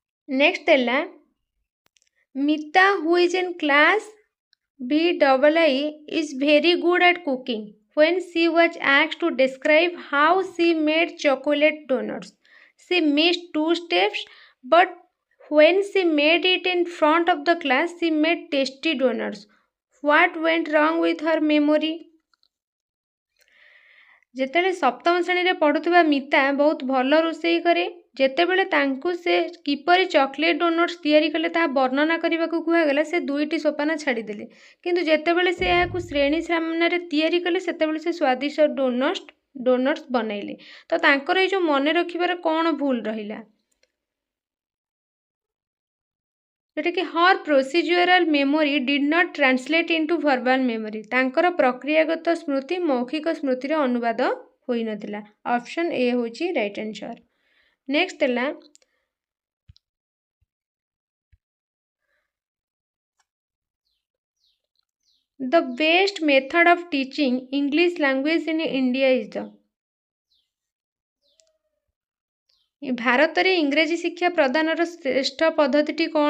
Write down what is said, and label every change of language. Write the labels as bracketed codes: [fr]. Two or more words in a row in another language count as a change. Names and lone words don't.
[en] Next dela Mita who is in class VII is very good at cooking. When she was asked to describe how she made chocolate donuts, she missed two steps, but when she made it in front of the class, she made tasty donuts. What went wrong with her memory? [or] ଯେତେବେଳେ ସପ୍ତମ ଶ୍ରେଣୀରେ ପଢ଼ୁଥିବା ମିତା ବହୁତ ଭଲ ରୋଷେଇ କରେ। ଯେତେବେଳେ ତାଙ୍କୁ ସେ କିପରି ଚକୋଲେଟ୍ ଡୋନଟ୍ସ ତିଆରି କଲେ ତାହା ବର୍ଣ୍ଣନା କରିବାକୁ କୁହାଗଲା, ସେ 2ଟି ସୋପାନ ଛାଡ଼ିଦେଲେ। କିନ୍ତୁ ଯେତେବେଳେ ସେ ଏହାକୁ ଶ୍ରେଣୀ ସାମ୍ନାରେ ତିଆରି କଲେ ସେତେବେଳେ ସେ ସ୍ୱାଦିଷ୍ଟ ଡୋନଟ୍ସ ବନେଇଲେ। ତ ତାଙ୍କର ଏଇ ଯେଉଁ ମନେ ରଖିବାର କ'ଣ ଭୁଲ ରହିଲା? [en] जोटाकि her procedural memory did not translate into verbal memory [or] ତାଙ୍କର ପ୍ରକ୍ରିୟାଗତ ସ୍ମୃତି ମୌଖିକ ସ୍ମୃତିର ଅନୁବାଦ ହୋଇ ନଥିଲା। [en] option A होची right answer. नेक्स्ट है the best method of teaching English language in India is the [hi] भारत में इंग्रेजी शिक्षा प्रदान श्रेष्ठ पद्धति कौन?